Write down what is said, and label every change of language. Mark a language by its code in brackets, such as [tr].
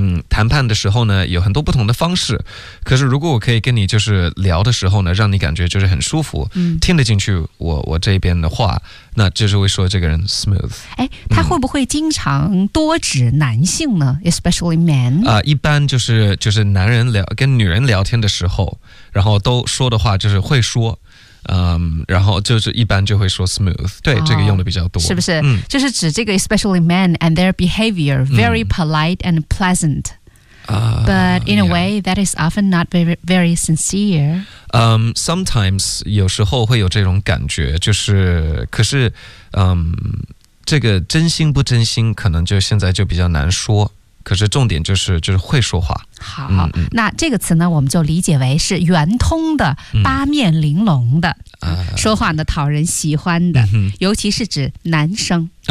[zh] 谈判的时候呢有很多不同的方式，可是如果我可以跟你就是聊的时候呢让你感觉就是很舒服、听得进去我这边的话，那就是会说这个人 smooth。他会不会经常多指男性呢？ [en] Especially men、 [zh] 一般就是男人聊跟女人聊天的时候，然后都说的话就是会说然后就是一般就会说 smooth， 对、这个用的比较多，是不是、就是指这个 [en] especially men and their behavior very polite and pleasant、but in a、 yeah. way that is often not very, very sincere、 [zh] sometimes 有时候会有这种感觉，就是可是、这个真心不真心可能就现在就比较难说，可是重点就是会说话。好、那这个词呢我们就理解为是圆通的、八面玲珑的、说话呢讨人喜欢的、尤其是指男生、